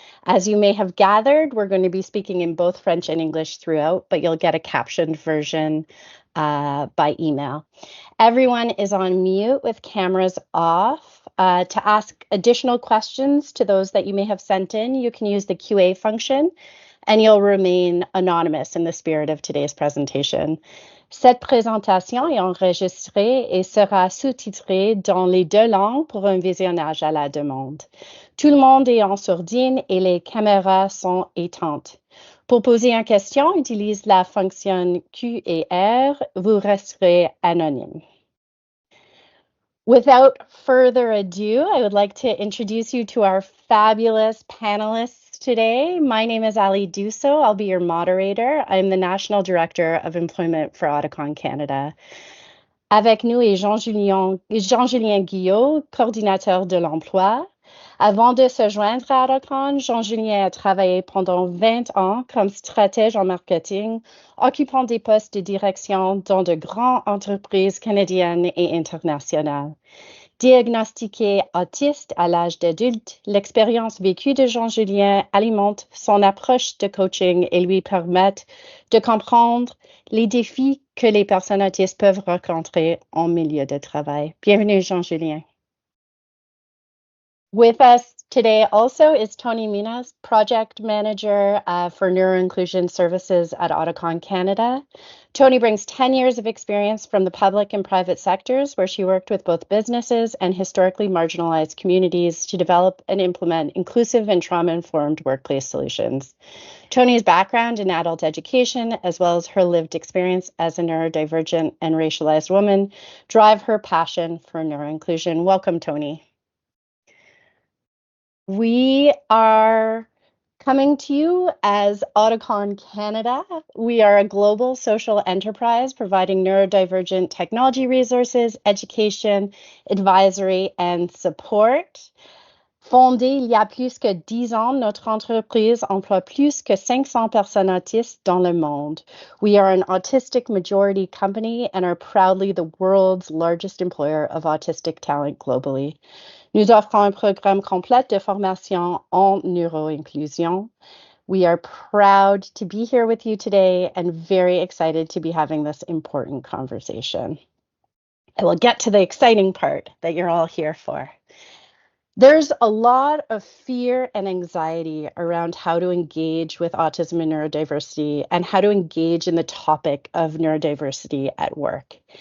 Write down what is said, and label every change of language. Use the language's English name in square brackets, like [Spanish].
[English] As you may have gathered, we're going to be speaking in both French and English throughout, but you'll get a captioned version by email. Everyone is on mute with cameras off. To ask additional questions to those that you may have sent in, you can use the QA function, and you'll remain anonymous in the spirit of today's presentation. [French] Cette présentation est enregistrée et sera sous-titrée dans les deux langues pour un visionnage à la demande. Tout le monde est en sourdine et les caméras sont éteintes. Pour poser une question, utilise la fonction Q et R. Vous resterez anonyme. [English] Without further ado, I would like to introduce you to our fabulous panelists today. My name is Ali Dusso. I'll be your moderator. I'm the National Director of Employment for Auticon Canada. [French] Avec nous est Jean-Julien Guillot, coordinateur de l'emploi. Avant de se joindre à Auticon, Jean-Julien a travaillé pendant 20 ans comme stratège en marketing, occupant des postes de direction dans de grandes entreprises canadiennes et internationales. Diagnostiqué autiste à l'âge d'adulte, l'expérience vécue de Jean-Julien alimente son approche de coaching et lui permet de comprendre les défis que les personnes autistes peuvent rencontrer en milieu de travail. Bienvenue, Jean-Julien. [English] With us today also is Tony Minas, Project Manager for Neuroinclusion Services at Auticon Canada. Tony brings 10 years of experience from the public and private sectors, where she worked with both businesses and historically marginalized communities to develop and implement inclusive and trauma-informed workplace solutions. Tony's background in adult education, as well as her lived experience as a neurodivergent and racialized woman, drive her passion for neuroinclusion. Welcome, Tony. We are coming to you as Auticon Canada. We are a global social enterprise providing neurodivergent technology resources, education, advisory, and support. [French] Fondée il y a plus que 10 ans, notre entreprise emploie plus que 500 personnes autistes dans le monde. [English] We are an autistic majority company and are proudly the world's largest employer of autistic talent globally. [French] Nous offrons un programme complet de formation en neuroinclusion. [English] We are proud to be here with you today and very excited to be having this important conversation. I will get to the exciting part that you're all here for. There's a lot of fear and anxiety around how to engage with autism and neurodiversity and how to engage in the topic of neurodiversity at work.